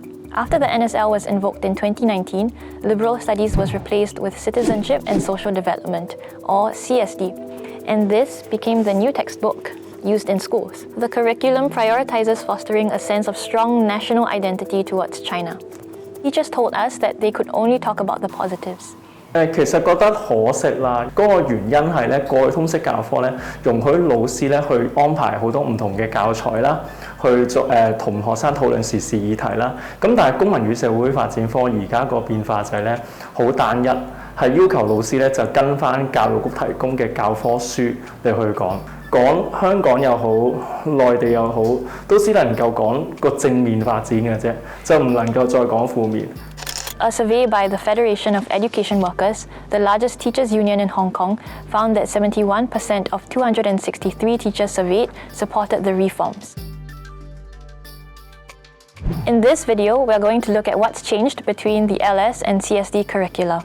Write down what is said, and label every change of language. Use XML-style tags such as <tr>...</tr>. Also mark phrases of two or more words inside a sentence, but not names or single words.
<en>After the NSL was invoked in 2019, liberal studies was replaced with Citizenship and Social Development, or CSD, and this became the new textbook used in schools. The curriculum prioritizes fostering a sense of strong national identity towards China. Teachers told us that they could only talk about the positives.</en> <yue>其實覺得可惜啦，嗰個原因係咧，過去通識教科咧，容許老師咧去安排好多唔同嘅教材啦，去同學生討論時事議題啦。咁但係公民與社會發展科而家個變化就係咧好單一，係要求老師咧就跟翻教育局提供嘅教科書嚟去講香港又好，內地又好，都只能夠講個正面發展嘅啫，就唔能夠再講負面。</yue> <en>A survey by the Federation of Education Workers, the largest teachers' union in Hong Kong, found that 71% of 263 teachers surveyed supported the reforms. In this video, we're going to look at what's changed between the LS and CSD curricula.</en>